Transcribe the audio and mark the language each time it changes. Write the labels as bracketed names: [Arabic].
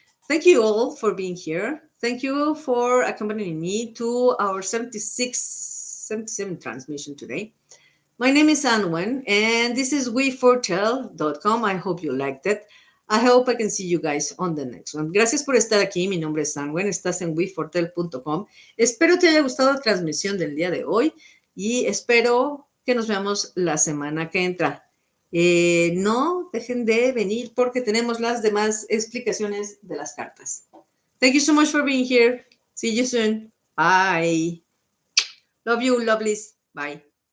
[English] Thank you all for being here. Thank you for accompanying me to our 77 transmission today. My name is Anwen, and this is we4tell.com. I hope you liked it. I hope I can see you guys on the next one. [Spanish] Gracias por estar aquí. Mi nombre es Anwen. Estás en wefortel.com. Espero te haya gustado la transmisión del día de hoy y espero que nos veamos la semana que entra. No dejen de venir porque tenemos las demás explicaciones de las cartas. [English] Thank you so much for being here. See you soon. Bye. Love you, lovelies. Bye.